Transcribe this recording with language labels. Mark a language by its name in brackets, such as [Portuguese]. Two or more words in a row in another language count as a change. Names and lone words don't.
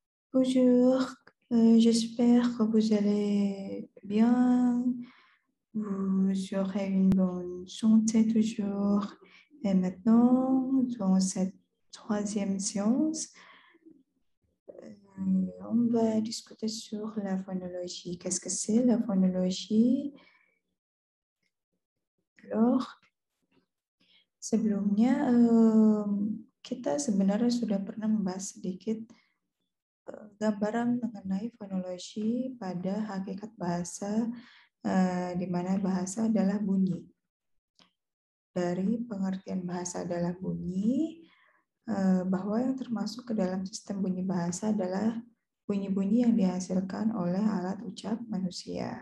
[French] Bonjour, j'espère que vous allez bien, vous aurez une bonne santé toujours. Et maintenant, dans cette troisième séance, on va discuter sur la phonologie. Qu'est-ce que c'est la phonologie? Alors, [Indonesian] sebelumnya kita sebenarnya sudah pernah membahas sedikit gambaran mengenai fonologi pada hakikat bahasa, di mana bahasa adalah bunyi. Dari pengertian bahasa adalah bunyi, bahwa yang termasuk ke dalam sistem bunyi bahasa adalah bunyi-bunyi yang dihasilkan oleh alat ucap manusia.